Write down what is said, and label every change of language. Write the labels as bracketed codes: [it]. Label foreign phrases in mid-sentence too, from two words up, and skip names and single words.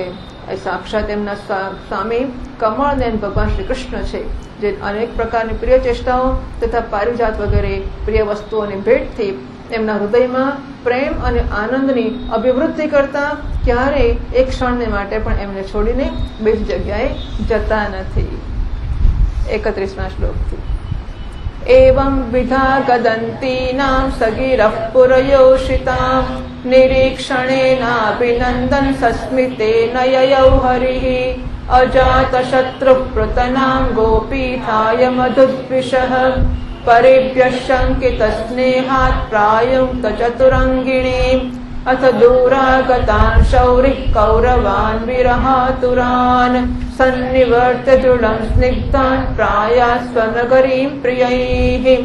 [gu] એ સાક્ષાત એમના સ્વામી કમળનયન ભગવાન શ્રી કૃષ્ણ છે, જે અનેક પ્રકારની પ્રિય ચેષ્ટાઓ તથા પારિજાત વગેરે પ્રિય વસ્તુઓની ભેટથી એમના હૃદયમાં પ્રેમ અને આનંદની અભિવૃદ્ધિ કરતા ક્યારેય એક ક્ષણને માટે પણ એમને છોડીને બીજી જગ્યાએ જતા નથી. 31મા શ્લોકથી [sa] एवं विधा गदन्तीनां सगिरः पुरयोषितां निरीक्षणेनाभिनन्दन् सस्मितेन ययौ हरिः अजातशत्रुप्रतनां गोपीथाय मधुद्विषः परिभ्यः शङ्कितस्नेहात् प्रायुङ्क्त चतुरङ्गिणीम् अथ दूरागतान् शौरिः कौरवान् विरहातुरान् सन्निवर्त्य दृढं स्निग्धान् प्रायास्वनगरीं प्रियैः